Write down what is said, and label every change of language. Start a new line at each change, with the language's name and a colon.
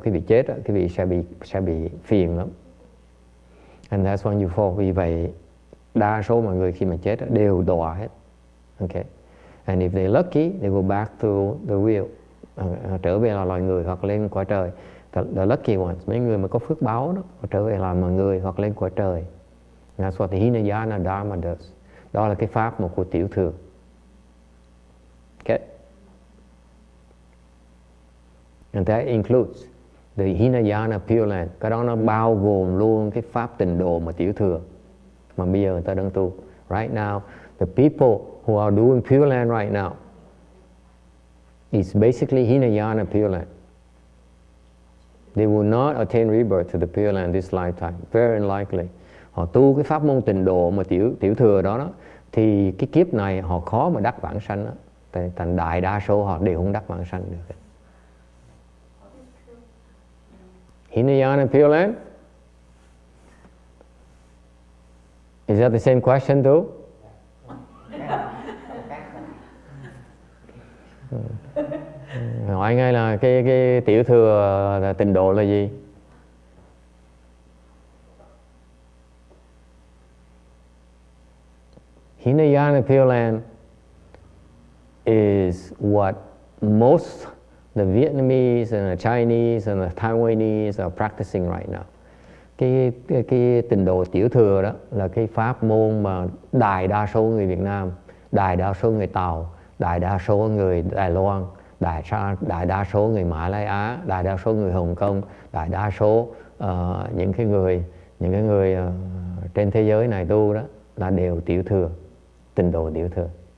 Vietnamese: Quý vị chết á, quý vị sẽ bị phiền lắm.
English: And that's when you fall.
Vietnamese: Vì vậy đa số mọi người khi mà chết á, đều đọa hết.
English: Okay. And if they're lucky, they go back to the wheel.
Vietnamese: Trở về là loài người hoặc lên cõi trời.
English: The lucky ones,
Vietnamese: mấy người mà có phước báo đó, trở về làm mọi người hoặc lên cõi trời.
English: That's what the Hinayana Dharma does.
Vietnamese: Đó là cái pháp một của tiểu thừa.
English: Okay. And that includes the Hinayana Pure Land.
Vietnamese: Cái đó nó bao gồm luôn cái pháp tịnh độ mà tiểu thừa mà bây giờ người ta đang tu.
English: Right now, the people who are doing Pure Land right now is basically Hinayana Pure Land. They will not attain rebirth to the Pure Land this lifetime. Very unlikely.
Vietnamese: Họ tu cái pháp môn tịnh độ mà tiểu thừa đó, thì cái kiếp này họ khó mà đắc vãng sanh đó. Thành đại đa số họ đều không đắc vãng sanh được.
English: Hinayana Pure Land? Is that the same question too?
Vietnamese: Hỏi ngay là cái tiểu thừa là tịnh độ là gì?
English: Hinayana Pure Land is what most the Vietnamese and the Chinese and the Taiwanese are practicing right now.
Vietnamese: Cái tịnh độ tiểu thừa đó là cái pháp môn mà đại đa số người Việt Nam, đại đa số người Tàu, đại đa số người Đài Loan, đại đa số người Mã Lai Á, đại đa số người Hồng Kông, đại đa số những cái người trên thế giới này tu đó là đều tiểu thừa, tịnh độ tiểu thừa.